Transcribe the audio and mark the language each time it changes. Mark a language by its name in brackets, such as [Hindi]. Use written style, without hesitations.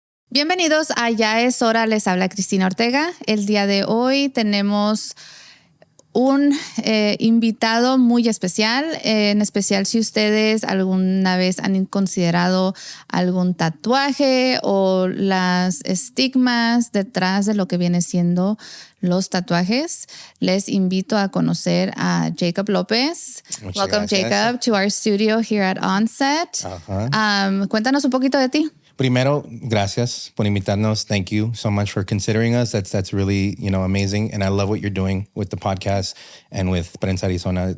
[Spanish] Bienvenidos a Ya es Hora, les habla Cristina Ortega. El día de hoy tenemos un invitado muy especial, en especial si ustedes alguna vez han considerado algún tatuaje o las estigmas detrás de lo que viene siendo los tatuajes. Les invito a conocer a J Lopez. [English] Welcome, Jacob, to our studio here at Onset. [Spanish] Cuéntanos un poquito de ti. Primero, gracias por invitarnos. [English] Thank you so much for considering us. That's really, amazing. And I love what you're doing with the podcast and with Prensa Arizona.